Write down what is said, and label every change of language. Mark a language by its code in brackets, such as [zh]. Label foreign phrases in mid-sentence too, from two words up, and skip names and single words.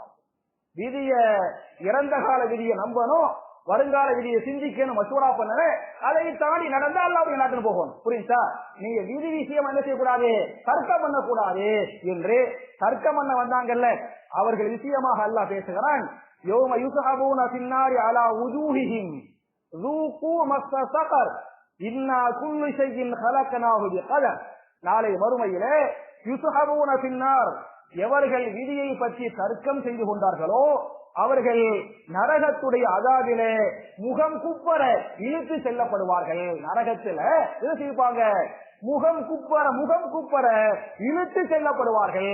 [ta] இறந்த கால விதியை நம்பணும், வருங்கால விதியை சிந்திக்கணும், மசூரா பண்ண, அதை தாண்டி நடந்தா அல்லாஹ்வுடைய நாட்டுக்கு போகணும். புரியுதா? நீங்க விதி விஷயம் என்ன செய்யக்கூடாது, தர்க்கம் பண்ணக்கூடாது என்று தர்க்கம் பண்ண வந்தாங்கல்ல, அவர்கள் விஷயமாக அல்லாஹ் பேசுகிறான். [ar] يوم يسحبون في النار على وجوههم ذوقوا مس سقر إنا كل شيء خلقناه بقدر. [ta] நாளை மறுமையிலே [ar] يسحبون في النار, [ta] எவர்கள் விதியை பற்றி தர்க்கம் செய்து கொண்டார்களோ அவர்கள் நரகத்துடைய அதாபிலே முகம் குப்பர இழுத்து செல்லப்படுவார்கள். நரகத்துல இது செய்வாங்க, முகம் குப்பர இழுத்து செல்லப்படுவார்கள்.